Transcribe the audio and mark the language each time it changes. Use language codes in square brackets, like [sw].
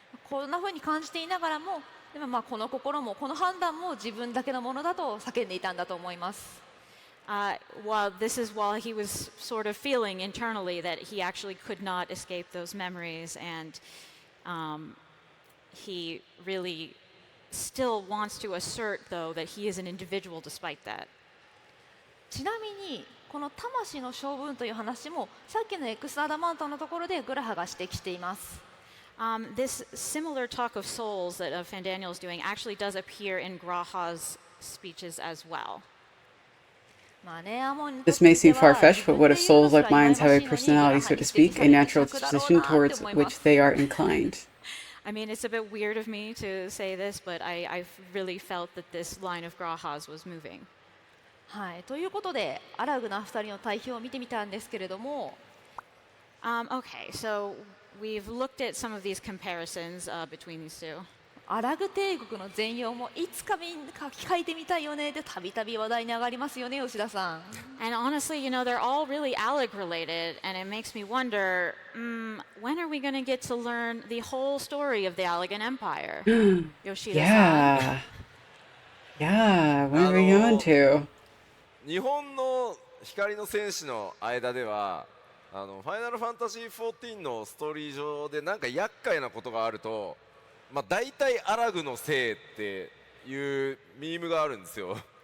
[ja] こんな風に感じていながらも、でもこの心もこの判断も自分だけのものだと叫んでいたんだと思います。 [en] While he was sort of feeling internally that he actually could not escape those memories, and he really still wants to assert, though, that he is an individual despite that. [ja] ちなみにこの魂の性分という話もさっきのエクスアダマントのところでグラハが指摘しています。 [en] This similar talk of souls that Van Daniel is doing actually does appear in Graha's speeches as well. This may seem far-fetched, but what if souls like minds have a personality, so to speak, a natural disposition towards which they are inclined? I mean, it's a bit weird of me to say this, but I really felt that this line of Graha's was moving. [ja] はい、ということでアラグな2人の対比を見てみたんですけれども、 [en] Okay, so we've looked at some of these comparisons between these two. [ja] アラグ帝国の全容もいつか書いてみたいよねってたびたび話題に上がりますよね、吉田さん。 [en] And honestly, you know, they're all really Alec related, and it makes me wonder, when are we going to get to learn the whole story of the Allegan Empire? Yoshida-san. Yeah, when are we going to? [ja] 日本の光の戦士の間ではファイナルファンタジー14のストーリー上でなんか厄介なことがあると、まあ、大体アラグのせいっていうミームがあるんですよ。